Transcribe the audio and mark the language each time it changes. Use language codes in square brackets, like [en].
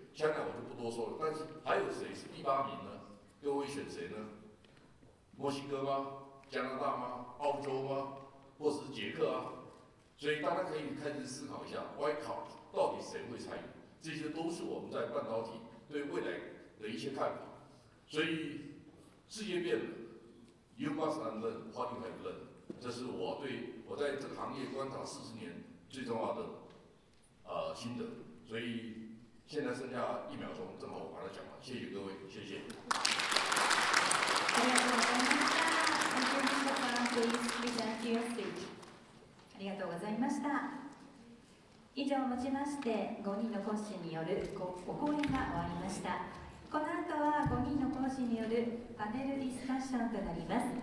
[zh] 香港我就不多说了，但是还有谁是第8名呢？各位选谁呢？墨西哥吗？加拿大吗？澳洲吗？或者是捷克啊？所以大家可以开始思考一下 ，White Card 到底谁会参与？这些都是我们在半导体对未来的一些看法。所以世界变了 ， [en] You must unlearn what you have learned。 [zh] 这是我在这个行业观察40年最重要的心得。所以现在剩下1秒钟，正好我把它讲完。谢谢各位，谢谢。 [ja] ありがとうございました。 [en] Please present your speech。 [ja] ありがとうございました。以上をもちまして5人の講師によるお講演が終わりました。この後は5人の講師によるパネルディスカッションとなります。